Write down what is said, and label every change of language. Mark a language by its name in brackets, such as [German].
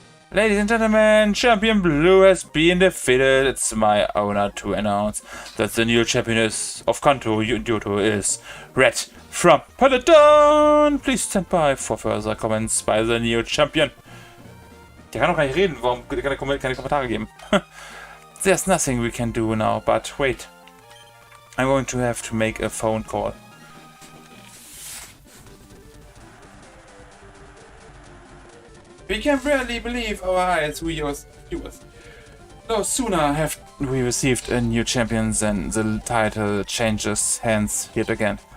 [English] Ladies and gentlemen, Champion Blue has been defeated. It's my honor to announce that the new champion of Kanto Yoto is Red from Peloton. Please stand by for further comments by the new champion. [German] Der kann doch gar nicht reden. Warum kann er keine Kommentare geben? [English] There's nothing we can do now, but wait. I'm going to have to make a phone call. We can barely believe our eyes, viewers. No sooner have we received a new champion than the title changes hands yet again.